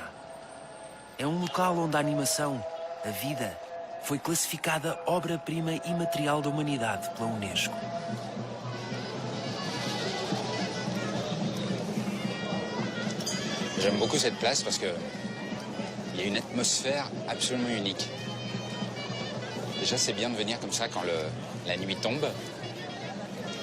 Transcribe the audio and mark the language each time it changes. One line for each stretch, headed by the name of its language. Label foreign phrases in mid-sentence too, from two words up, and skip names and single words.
Portuguese: É um local onde a animação, a vida, foi classificada obra-prima imaterial da humanidade pela Unesco.
French: J'aime beaucoup cette place parce que il y a une atmosphère absolument unique. Déjà, c'est bien de venir comme ça quand la nuit tombe.